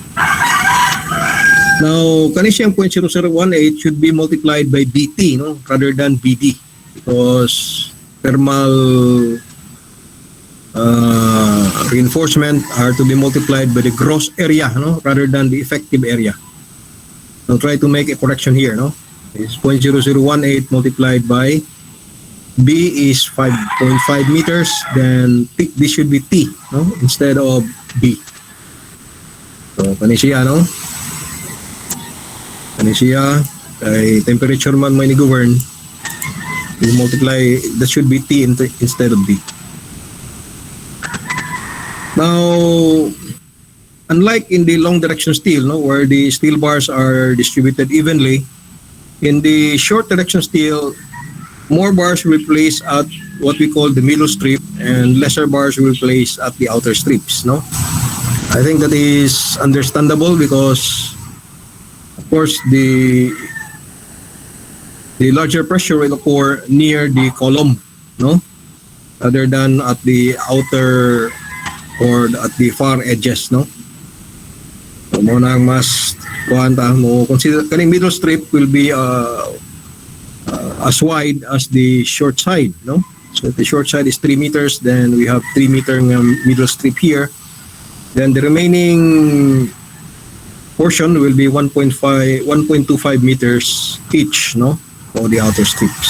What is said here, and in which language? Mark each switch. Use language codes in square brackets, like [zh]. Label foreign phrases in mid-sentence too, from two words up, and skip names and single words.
[en] Now, kanisiyang 0.0018 should be multiplied by BT, no, rather than BD, because thermal reinforcement are to be multiplied by the gross area, no, rather than the effective area. I'll try to make a correction here, no. It's 0.0018 multiplied by B is 5.5 meters, then this should be T, no, instead of B. So, kanisiya, no? Kanisiya, [ceb] ay temperature man may ni-govern, [en] we multiply, that should be T instead of B. Now, unlike in the long direction steel, no, where the steel bars are distributed evenly, in the short direction steel, more bars will be placed at what we call the middle strip, and lesser bars will be placed at the outer strips. No, I think that is understandable because, of course, the larger pressure will occur near the column, no, other than at the outer or at the far edges, no. So [ceb] mo nang mas kuanta mo consider kaning [en] middle strip will be as wide as the short side, no. So if the short side is 3 meters, then we have 3-meter middle strip here. Then the remaining portion will be 1.25 meters each, no, for the outer strips.